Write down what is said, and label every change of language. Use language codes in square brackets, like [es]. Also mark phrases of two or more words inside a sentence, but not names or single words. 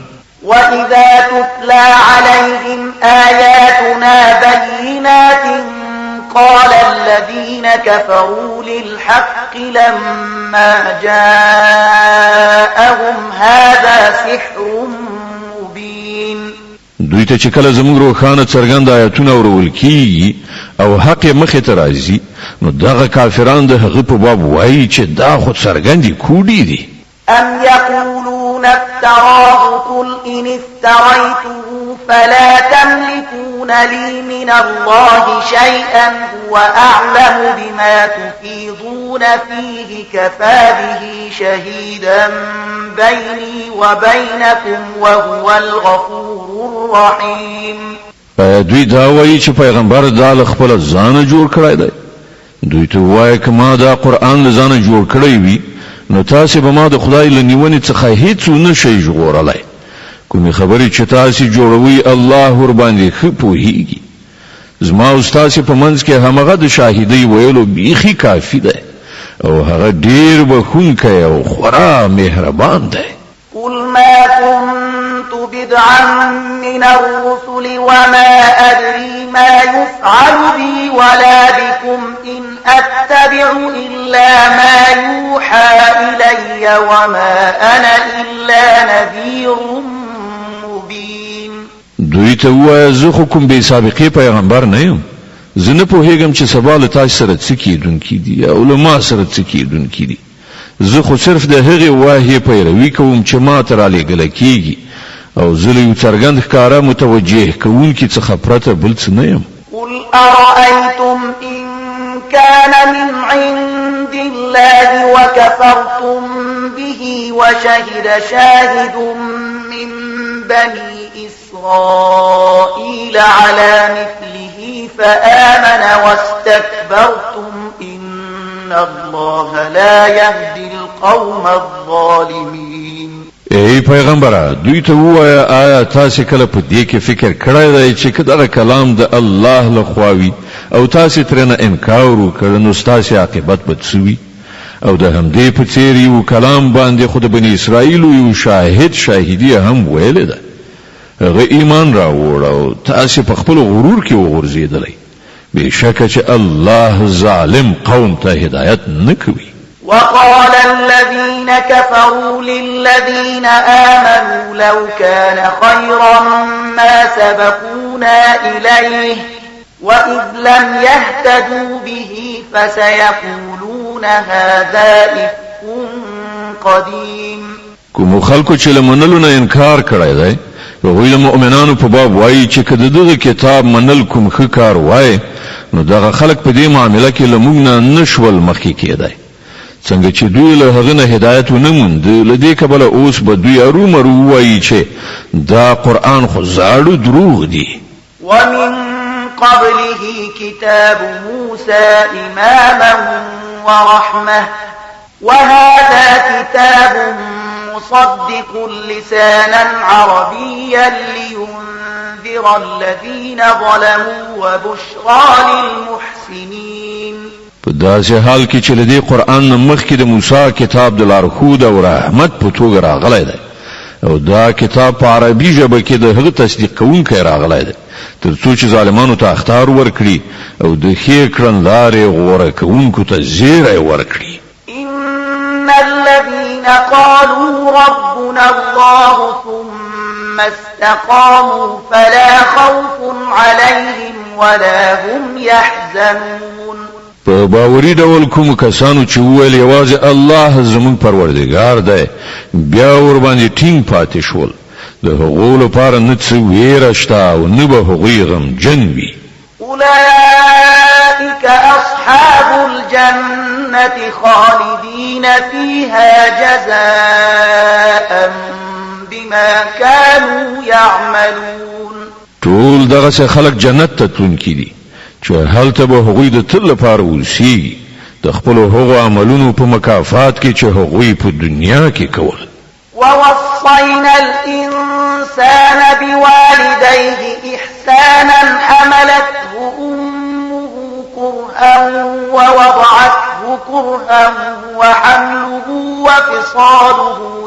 [ar] وإذا تتلى عليهم آياتنا بينات قال الذين كفروا للحق لما جاءهم هذا سحر مبين [ps] دوی ته چې کله زموږ روښانه څرګند آیاتونه اورول کیږي او حق مخې ته راځي نو دغه کافران د هغه په باب وایي چې دا خو څرګندې کوډې دي [ar] أم يقولون افتراه قل إن افتريته فلا تملكون لي من الله شيئا هو أعلم بما تفيضون فيه كفى به شهيدا بيني وبينكم وهو الغفور الرحيم [ps] دوی دا وایي چې پیغمبر دا له خپل ځانه جوړ کړی دی دوی ته وایي که ما دا قرآن له ځانه جوړ کړی وي نو تاسو به ما د خدای له نیونې څخه هیڅ نشئ ژغورلی کومې خبرې چې تاسو جوړوي الله ور باندې ښه پوهیږي زما او ستاسو په منځ کې همغه د شاهدۍ ویلو بیخي کافي ده او هغه ډیر بخښونکی او خورا مهربان ده [ar] قل ما كنت بدعا من الرسل وما أدري ما يفعل بي ولا بكم إن أتبع إلا ما يوحى إلي وما أنا إلا نذير مبين [ps] دوی ته وایه زه خو کوم بې سابقې پیغمبر نه یم زه نه پوهېږم چې سبا له تاسو سره څه کېدونکي دي او له ما سره څه کېدونکي دي زه خو صرف د هغې واهیې پیروي کوم چې ما ته رالیږله کېږي او زه له یو څرګند ښکاره متوجه کوونکي څخه پرته بل څه نه یم [ar] قل أرأيتم إن كان من عند الله وكفرتم به وشهد شاهد من بني إسرائيل على مثله فآمن واستكبرتم إن الله لا يهدي القوم الظالمين. [ps] ای پیغمبره دوی ته وایا آیا تاسو کله په دې کې فکر کړی دی چې کله کلام د الله لخوا وي او تاسو ترنه انکار وکړ نو تاسو عاقبت بدسوي او د همدې په څیر یو کلام باندې خود بنی اسرائیل یو شاهدی هم ویل ده هغه ایمان راوړ او تاسو په خپل غرور کې وغورځیدلې بشکه چې الله ظالم قوم ته هدایت نه کوي. [ar] وقال الذين كفروا للذين آمنوا لو كان خيرا ما سبقونا إليه وإذ لم يهتدوا به فسيقولون هذا إفك قديم. [ps] کوم خلکو چې لمنلو نه انکار کړی دی وی مؤمنانو په باب وایي چې کله دغه کتاب منل کوم ښه کار وای نو دغه خلک په دې معاملې کې لمونږ نه نشول مخکې کېدای څنګه چې دوی له هغه نه هدایت ونه موند لدې کبل اوس به دوی ارومرو وایي چې دا قرآن خو زاړه دروغ دي. [ar] ومن قبله كتاب موسى إماما ورحمة وهذا كتاب مصدق لسانا عربيا لينذر الذين ظلموا وبشرى للمحسنين. [ps] په داسې حال کې چې لدې قرآن مخکې د موسی کتاب د لارښود او رحمت په توګه راغلی دی او دا کتاب په عربي ژبه کې د هغه تصدیق کوونکی راغلی دی تر څو چې ظالمانو ته اخطار ورکړي او د ښې کړنلارې غوره کوونکو ته زیری ورکړي. [ar] إن الذين قالوا ربنا الله ثم استقاموا فلا خوف عليهم ولا هم يحزنون. [ps] په باوري ډول کوم کسانو چې ویل یوازې الله زمون پروردگار دی بیا ور باندې ټینګ پاتې شول د هغو لپاره نه څه ویره شته او نه به هغوی غمجن وي. [ar] أولئك أصحاب الجنة خالدين فيها جزاء بما كانوا يعملون. [ps] ټول دغه خلک جنت ته تلونکي دي چې هلته به هغوی د تل لپاره اوسېږي د خپلو هغو عملونو په مکافات کې چې هغوی په دنیا کې کول. [ar] ووصينا الإنسان بوالديه إحسانا حملته أمه كرها ووضعته كرها وحمله وفصاله